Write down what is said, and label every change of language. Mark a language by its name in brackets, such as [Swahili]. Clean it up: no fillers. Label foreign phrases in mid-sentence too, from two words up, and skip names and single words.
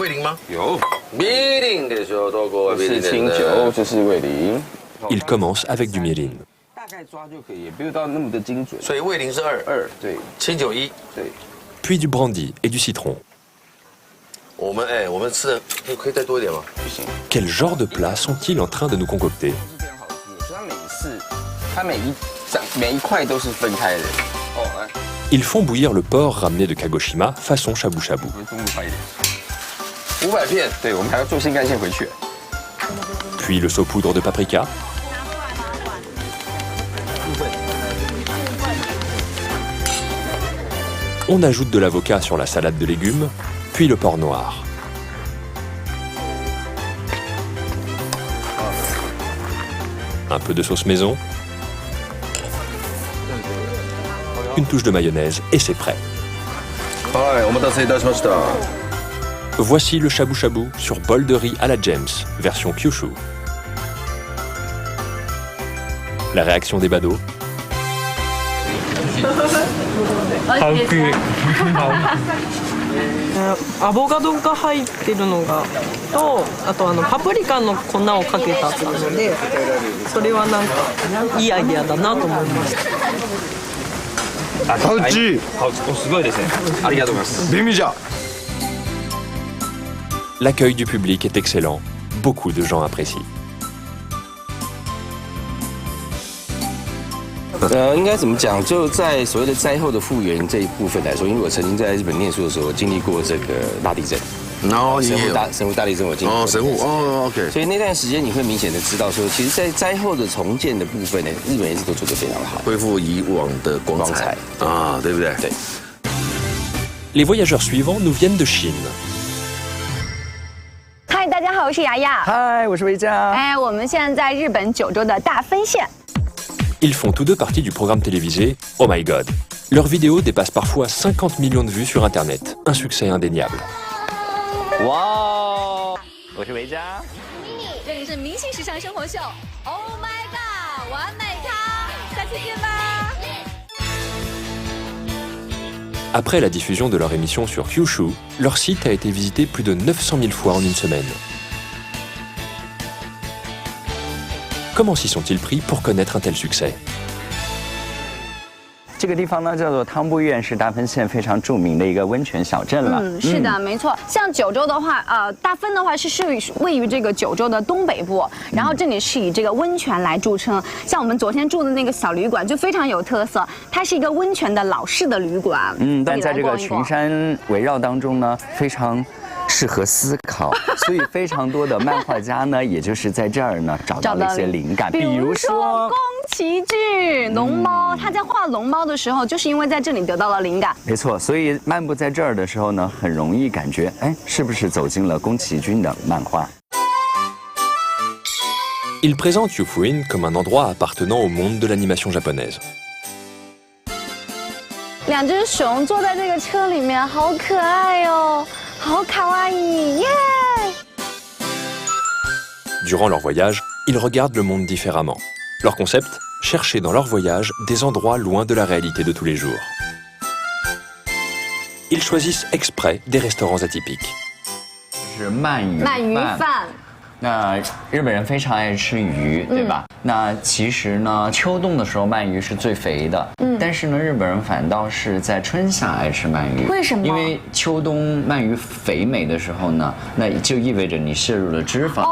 [French] Il commence avec du mirin. Puis du brandy et du citron. Quel genre de plats sont-ils en train de nous concocter? [Chinese] 它每一块都是分开的。哦，来。 [French] Ils font bouillir le porc ramené de Kagoshima façon shabu shabu. [Chinese] 500片，对，我们还要做新干线回去。 [French] Puis le saupoudre de paprika. On ajoute de l'avocat sur la salade de légumes, puis le porc noir. Un peu de sauce maison. Une touche de mayonnaise et c'est prêt. Voici le shabu shabu sur bol de riz à la James, version Kyushu. La réaction des badauds. [Japanese] アボカドが入ってるのがと、あとパプリカの粉をかけたっていうので、それはなんかいいアイデアだなと思いました。 [Chinese] 好吃。 [Japanese] すごいですね。ありがとうございます。便利じゃ。 [French] L'accueil du public est excellent. Beaucoup de gens apprécient. [Chinese] 应该怎么讲？就在所谓的灾后的复原这一部分来说，因为我曾经在日本念书的时候经历过这个大地震，然后神户大地震我经历过。神户，OK。所以那段时间你会明显的知道说，其实，在灾后的重建的部分呢，日本一直都做得非常好，恢复以往的光彩啊，对不对？对。 [French] Les voyageurs suivants nous viennent de Chine. [Chinese] 嗨，大家好，我是雅雅。嗨，我是维嘉。哎，我们现在在日本九州的大分县。 [French] Ils font tous deux partie du programme télévisé Oh My God. Leurs vidéos dépassent parfois 50 millions de vues sur Internet. Un succès indéniable. [Chinese] 哇，我是维嘉。这里是明星时尚生活秀 Oh My God 完美汤，下期见吧。 [French] Après la diffusion de leur émission sur Kyushu, leur site a été visité plus de 900 000 fois en une semaine. Comment s'y sont-ils pris pour connaître un tel succès? [Chinese] 这个地方呢叫做汤布院，是大分县非常著名的一个温泉小镇了。是的，没错。像九州的话，大分的话是位于这个九州的东北部，然后这里是以这个温泉来著称。像我们昨天住的那个小旅馆就非常有特色，它是一个温泉的老式的旅馆。但在这个群山围绕当中呢，非常适合思考，所以非常多的漫画家呢，也就是在这儿呢找到了一些灵感，比如说宫崎骏龙猫，他在画龙猫的时候，就是因为在这里得到了灵感。没错，所以漫步在这儿的时候呢，很容易感觉，哎，是不是走进了宫崎骏的漫画 [French] Ils présentent Yufuin comme un endroit appartenant au monde de l'animation japonaise. [Chinese] 两只熊坐在这个车里面，好可爱哦，好卡哇伊耶！ [French] Durant leur voyage, ils regardent le monde différemment. Leur concept, chercher dans leur voyage des endroits loin de la réalité de tous les jours. Ils choisissent exprès des restaurants atypiques. [Chinese] 是鳗鱼饭。那日本人非常爱吃鱼，对吧？那其实呢，秋冬的时候鳗鱼是最肥的，但是呢，日本人反倒是在春夏爱吃鳗鱼。为什么？因为秋冬鳗鱼肥美的时候呢，那就意味着你摄入的脂肪